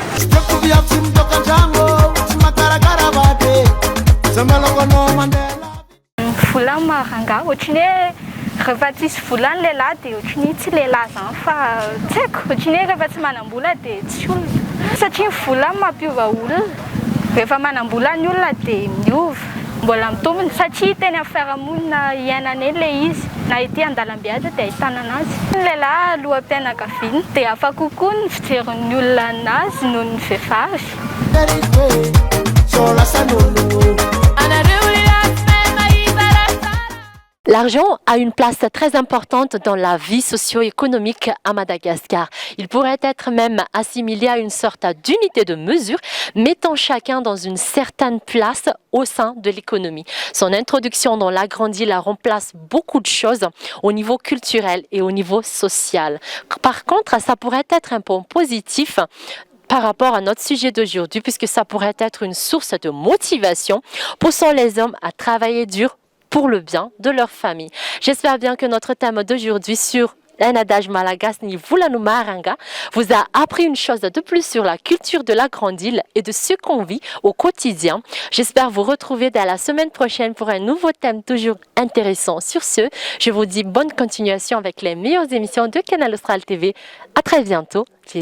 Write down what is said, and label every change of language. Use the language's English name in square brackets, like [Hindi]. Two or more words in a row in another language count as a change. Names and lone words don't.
[Malagasy] Vola maranga ohatriny hoe rehefa tsisy vola ny lehilahy dia ohatriny tsy lehilahy zany fa tsy haiko ohatriny hoe rehefa tsy manam-bola dia tsy olona satria ny vola mampiova olona. Rehefa manam-bola ny olona dia miova mbola mitombina satria teny amin'ny fiarahamonina iainana eny ilay izy na ety an-dalambe aza dia ahitana anazy. Ny lehilahy aloha-pianakaviana dia afaka kokoa ny fijerin'ny olona anazy noho ny vehivavy. [French] L'argent a une place très importante dans la vie socio-économique à Madagascar. Il pourrait être même assimilé à une sorte d'unité de mesure, mettant chacun dans une certaine place au sein de l'économie. Son introduction dans la grande île remplace beaucoup de choses au niveau culturel et au niveau social. Par contre, ça pourrait être un point positif par rapport à notre sujet d'aujourd'hui, puisque ça pourrait être une source de motivation, poussant les hommes à travailler dur pour le bien de leur famille. J'espère bien que notre thème d'aujourd'hui sur un adage malagasy [Malagasy] ni volanu maranga [French] vous a appris une chose de plus sur la culture de la grande île et de ce qu'on vit au quotidien. J'espère vous retrouver dès la semaine prochaine pour un nouveau thème toujours intéressant. Sur ce, je vous dis bonne continuation avec les meilleures émissions de Canal Austral TV.